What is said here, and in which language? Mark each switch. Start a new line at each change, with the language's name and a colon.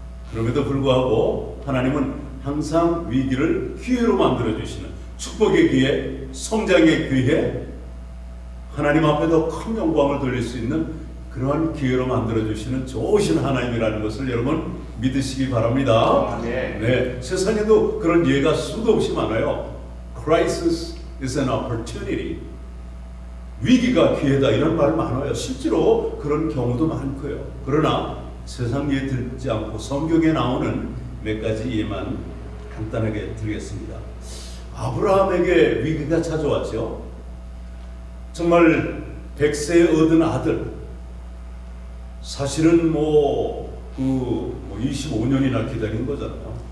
Korean: 그럼에도 불구하고 하나님은 항상 위기를 기회로 만들어주시는 축복의 기회, 성장의 기회, 하나님 앞에 더 큰 영광을 돌릴 수 있는 그러한 기회로 만들어주시는 좋으신 하나님이라는 것을 여러분 믿으시기 바랍니다. 네, 세상에도 그런 예가 수도 없이 많아요.
English: Crisis is an opportunity.
Korean: 위기가 기회다 이런 말 많아요. 실제로 그런 경우도 많고요. 그러나 세상 예 듣지 않고 성경에 나오는 몇 가지 예만 간단하게 드리겠습니다. 아브라함에게 위기가 찾아왔죠. 정말 100세에 얻은 아들, 사실은 25년이나 기다린 거잖아요.